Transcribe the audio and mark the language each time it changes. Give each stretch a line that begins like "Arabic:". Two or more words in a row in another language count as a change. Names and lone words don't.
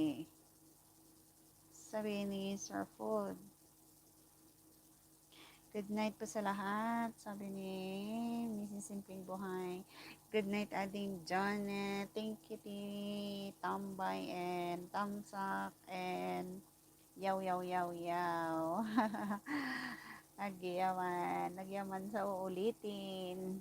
Filipino: Sabi ni Sir Food.
English: Good night
Filipino: po sa lahat, sabi ni Mrs. Simping Buhay.
English: Good night, Ading Janet. Thank you, Tambay and Tamsak and yaw.
Filipino: Nagyaman sa uulitin.